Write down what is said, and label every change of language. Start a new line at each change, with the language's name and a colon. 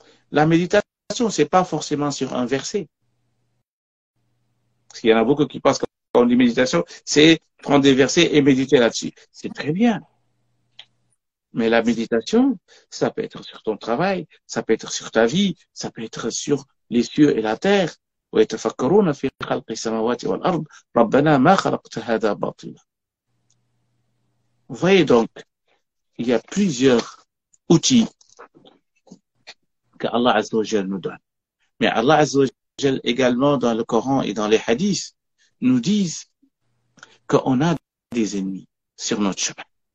French: La méditation, c'est pas forcément sur un verset. Parce qu'il y en a beaucoup qui pensent que quand on dit méditation, c'est prendre des versets et méditer là-dessus. C'est très bien. Mais la méditation, ça peut être sur ton travail, ça peut être sur ta vie, ça peut être sur les cieux et la terre.
Arabic: ويتفكرون في خلق السماوات والأرض ربنا ما خلقت هذا باطلا.
French: Vous voyez donc, il y a plusieurs outils que Allah Azza wa Jal nous donne. Mais Allah Azza wa Jal également dans le Coran et dans les hadiths nous disent qu'on a des ennemis sur notre chemin.